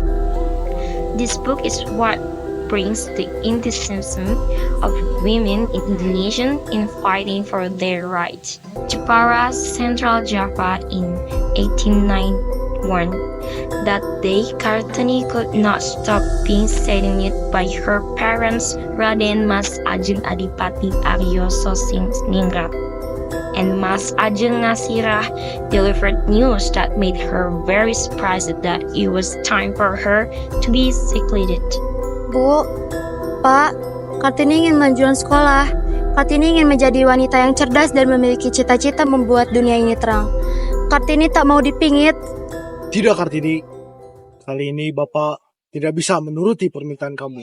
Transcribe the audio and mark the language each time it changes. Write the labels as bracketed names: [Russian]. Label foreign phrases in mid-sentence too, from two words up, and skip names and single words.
[English] This book is what brings the enthusiasm of women in Indonesia in fighting for their rights. Jepara, Central Java in 1891. That day, Kartini could not stop being saddened by her parents, Raden Mas Ajeng Adipati Aryo Sosoningrat and Mas Ajeng Ngasirah, delivered news that made her very surprised that it was time for her to be secluded. [Indonesian] Bu, Pak, Kartini ingin melanjutkan sekolah. Kartini ingin menjadi wanita yang cerdas dan memiliki cita-cita membuat dunia ini terang. Kartini tak mau dipingit. Tidak, Kartini. Kali ini Bapak tidak bisa menuruti permintaan kamu.